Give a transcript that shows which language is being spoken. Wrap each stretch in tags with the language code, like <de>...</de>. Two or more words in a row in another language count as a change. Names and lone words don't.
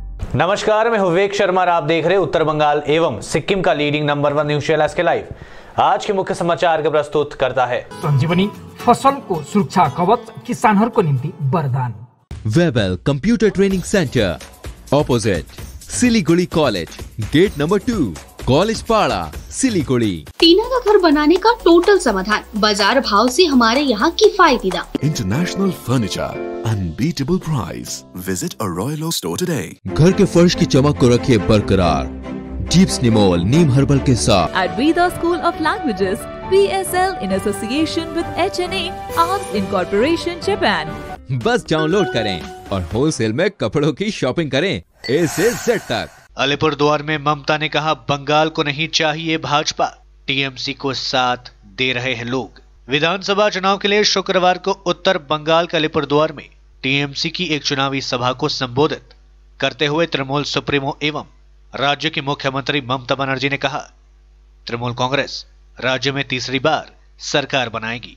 <hi>नमस्कार, मैं विवेक शर्मा और आप देख रहे हैं उत्तर बंगाल एवं सिक्किम का</hi> <en>leading number 1 news channel</en> <hi>SK लाइव। आज के मुख्य समाचार को प्रस्तुत करता है</hi> <ne>संजीवनी फसल को सुरक्षा कवच किसानहरूको निम्ति वरदान।</ne> <en>Webel Computer Training Centre opposite Siliguri College, Gate Number 2, College Para, Siliguri.</en> <hi>टीना का घर बनाने का टोटल समाधान, बाजार भाव से हमारे यहाँ किफायती दाम।</hi> <en>International Furniture, unbeatable price. visit a Royal Oak store today.</en> <hi>घर के फर्श की चमक को रखिए बरकरार जीप्स निमोल नीम हर्बल के साथ।</hi> <en>At Veda School of Languages, PSL in association with HNA Arms Incorporation Japan।</en> <hi>बस डाउनलोड करें और होलसेल में कपड़ों की शॉपिंग करें A से Z तक। अलीपुरद्वार में ममता ने कहा, बंगाल को नहीं चाहिए भाजपा, TMC को साथ दे रहे हैं लोग। विधानसभा चुनाव के लिए शुक्रवार को उत्तर बंगाल के अलीपुरद्वार में TMC की एक चुनावी सभा को संबोधित करते हुए तृणमूल सुप्रीमो एवं राज्य की मुख्यमंत्री ममता बनर्जी ने कहा, तृणमूल कांग्रेस राज्य में तीसरी बार सरकार बनाएगी।</hi>